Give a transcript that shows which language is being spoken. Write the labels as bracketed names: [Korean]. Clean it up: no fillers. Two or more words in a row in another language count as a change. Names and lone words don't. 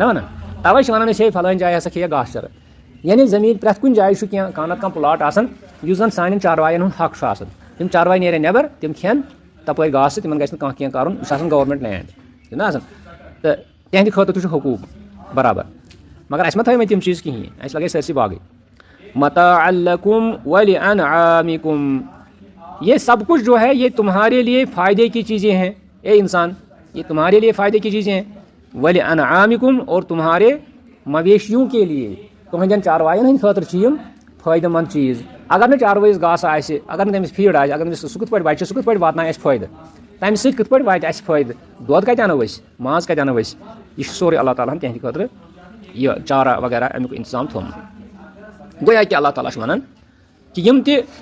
[Kashmiri] وَنان تَوَے چھِ وَنان أسۍ ہے فلٲنۍ جایہِ ہسا کھیٚیہِ گاسہٕ چرٲے یعنی زٔمیٖن پرٛٮ۪تھ کُنہِ جایہِ چھُ کانٛہہ نتہٕ کانٛہہ پٕلاٹ آسان یُس زن سانٮ۪ن چاروایَن ہُنٛد حق چھُ آسان تِم چاروٲے نیرن نٮ۪بر تِم کھٮ۪ن تپٲرۍ گاسہٕ تِمن گژھِ نہٕ کانٛہہ کینٛہہ کَرُن یہِ چھُ آسان گورمینٹ لینڈ چھُنہ آسان تہٕ تِہنٛدِ خٲطرٕ تہِ چھُ حقوٗق برابر مگر اَسہِ ما تھٲومٕتۍ تِم چیٖز کِہیٖنۍ اَسہِ لگے سٲرسٕے باغٕے [Arabic] متاعًا لکم ولانعامکم [Urdu] یہ سب کچھ جو ہے یہ تمہارے لیے فائدے کی چیزیں ہیں اے انسان یہ تمہارے لیے فائدے کی چیزیں ہیں ولانعامکم اور تمہارے مویشیوں کے لیے [Kashmiri] تُہنٛدٮ۪ن چاروایَن ہٕنٛدِ خٲطرٕ چھِ یِم فٲیدٕ مند چیٖز اگر نہٕ چاروٲیِس گاسہٕ آسہِ اگر نہٕ تٔمِس فیٖڈ آسہِ اگر نہٕ سُہ کِتھ پٲٹھۍ بَچہِ سُہ کِتھ پٲٹھۍ واتنایہِ اَسہِ فٲیدٕ تَمہِ سۭتۍ کِتھ پٲٹھۍ واتہِ اَسہِ فٲیدٕ دۄد کَتہِ اَنو أسۍ ماز کَتہِ اَنو أسۍ یہِ چھُ سورُے اللہ تعالیٰ ہن تِہنٛدِ خٲطرٕ یہِ چارا وغیرہ اَمیُک اِنتظام تھوٚومُت گویا کہِ اللہ تعالیٰ چھُ وَنان کہِ یِم تہِ